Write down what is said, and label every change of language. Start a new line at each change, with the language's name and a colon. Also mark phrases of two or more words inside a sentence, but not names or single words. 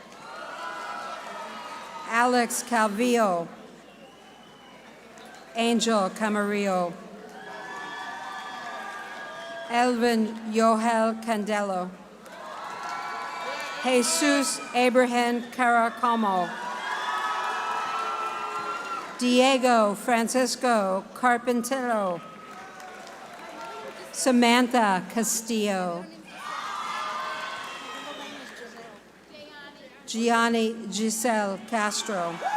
Spanish: Alex Calvillo. Angel Camarillo. Elvin Yohel Candelo. Jesus Abraham Caracamo. Diego Francisco Carpintero. Samantha Castillo. Gianni Giselle Castro.